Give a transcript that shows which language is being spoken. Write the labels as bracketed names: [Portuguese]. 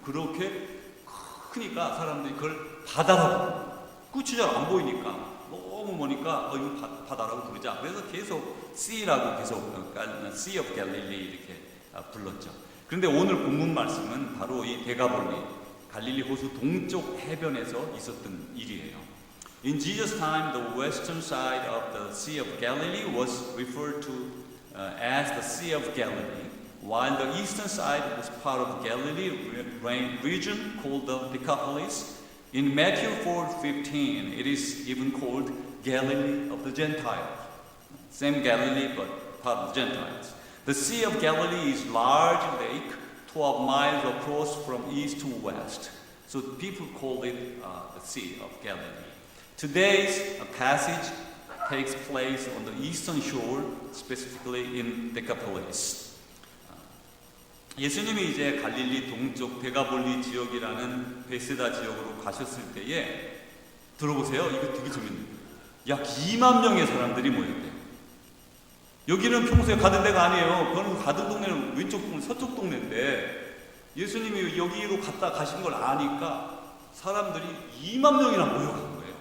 [Korean] 그렇게 크니까 사람들이 그걸 바다라고 끝이 잘 안 보이니까 너무 머니까 이거 바다라고 부르자. 그래서 계속 Sea라고 계속 Sea of Galilee 이렇게 불렀죠. 그런데 오늘 본문 말씀은 바로 이 데가볼리 갈릴리 호수 동쪽 해변에서 있었던 일이에요. [English] In Jesus' time, the western side of the Sea of Galilee was referred to as the Sea of Galilee, while the eastern side was part of Galilee region called the Decapolis. In Matthew 4:15, it is even called Galilee of the Gentiles. Same Galilee, but part of the Gentiles. The Sea of Galilee is large lake, 12 miles across from east to west. So people call it the Sea of Galilee. Today's passage takes place on the eastern shore, specifically in Decapolis. [Korean] 예수님이 이제 갈릴리 동쪽 데가볼리 지역이라는 베세다 지역으로 가셨을 때에 들어보세요. 이거 되게 재밌네요. 약 2만 명의 사람들이 모였대요. 여기는 평소에 가던 데가 아니에요. 그거는 가던 동네는 왼쪽 동네, 서쪽 동네인데 예수님이 여기로 가신 걸 아니까 사람들이 2만 명이나 모여간 거예요.